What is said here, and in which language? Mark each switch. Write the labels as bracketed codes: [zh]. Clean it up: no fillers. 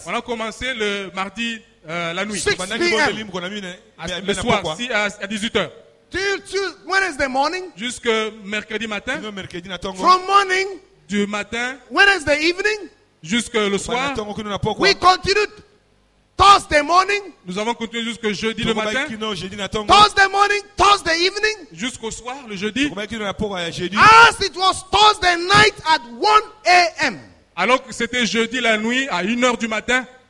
[fr] On a commencé le mardi la nuit. [en] 6 p.m. [fr] Le soir, à 18h. [en] Till Wednesday morning. [fr] Jusque mercredi matin. [en] From morning. [fr] Du matin. [en] Wednesday evening. [fr] Jusque le soir. [en] We continued Thursday morning. [fr] Nous avons continué jusque jeudi le matin. [en] Thursday morning, Thursday evening. [fr] Jusqu'au soir, le jeudi. [en] As it was Thursday night at 1 a.m. [fr] Alors que c'était jeudi la nuit à 1h du matin.